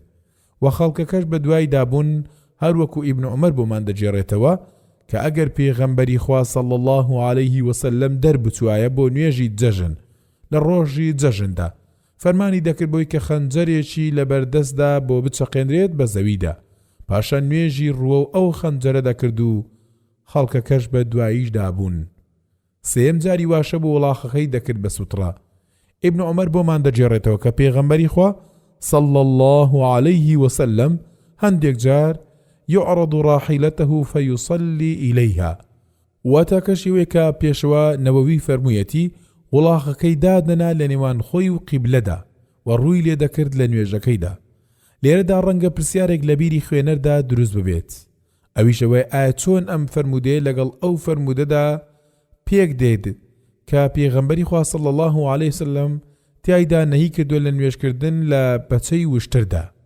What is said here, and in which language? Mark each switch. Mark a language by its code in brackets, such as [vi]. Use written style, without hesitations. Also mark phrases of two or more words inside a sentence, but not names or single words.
[ckb] و خەڵکەکەش بە دوای دابوون هەروەکو ئیبن عومەر بۆمان دەجێڕێتەوە کە ئەگەر پێغەمبەری خوا [ar] صلی الله عليه وسلم [ckb] دەربچوایە بۆ نوێژی جەژن لە ڕۆژی جەژندا فەرمانی دەکرد بۆی کە خەنجەرێکی لە بەردەستدا بۆ بچەقێنرێت بە زەویدا پاشە نوێژی ڕوە ئەو خەنجەرە دەکرد و خەڵکەکەش بە دواییش دابوون. سێم جاری واشە بۆ وڵاخەکەی دەکرد بە سوتڕا. ئیبن عومەر بۆمان دەجێڕێتەوە کە پێغەمبەری خوا [ar] صلى الله عليه وسلم [ckb] هەندێک جار [ar] يعرض راحلته فيصلي إليها [ckb] واتاکەشیوێکە پێشەوە نەوەوی فەرموویەتی وڵاخەکەی دادنە لە نێوان خۆی و قیبلەدا و ڕووی لێ دەکرد لە نوێژەکەیدا. لێرەدا ڕەنگە پرسیارێک لە بیری خوێنەردا دروست ببێت ئەویشەوەی ئایا چۆن ئەم فەرمودێ لەگەڵ ئەو فەرمودەدا پێک دێت کە پێغەمبەری خوا [ar] صلی الله عليه وسلم [ckb] تایدا نەهی کردووە لە نوێژکردن لە بەچەی وشتردا.